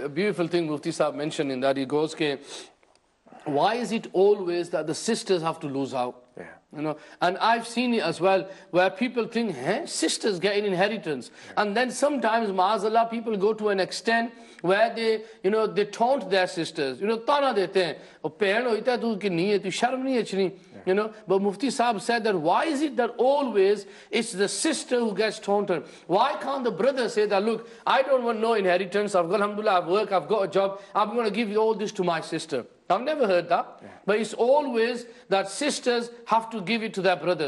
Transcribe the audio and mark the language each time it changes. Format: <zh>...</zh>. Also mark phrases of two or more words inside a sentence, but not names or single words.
<en>A beautiful thing Mufti Sahib mentioned in that, he goes, why is it always that the sisters have to lose out? And I've seen it as well, where people think, sisters get an inheritance. And then sometimes, ma'azallah, people go to an extent where they taunt their sisters.</en> <ur>طعنہ دیتے ہیں، او، بہن ہوئی تا تو کی نہیں ہے، تو شرم نہیں آچنی.</ur> <en>You know, but Mufti Sahib said that why is it that always it's the sister who gets taunted? Why can't the brother say that, look, I don't want no inheritance, I've got, alhamdulillah, I've work, I've got a job, I'm going to give all this to my sister. I've never heard that. Yeah. But it's always that sisters have to give it to their brothers.</en>